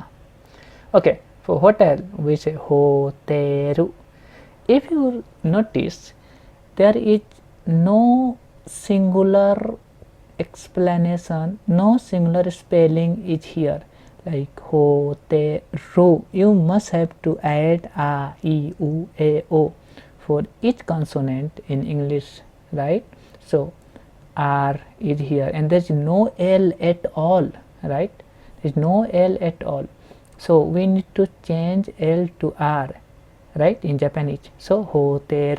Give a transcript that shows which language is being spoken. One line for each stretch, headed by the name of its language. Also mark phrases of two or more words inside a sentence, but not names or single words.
English: Okay, for hotel we say hoteru. If you notice, there is no singular explanation, no singular spelling is here, like hoteru. You must have to add a, e, u, a, o for each consonant in English, right? So r is here and there is no l at all, right? There is no l at all, so we need to change l to r, right, in Japanese. So hoteru.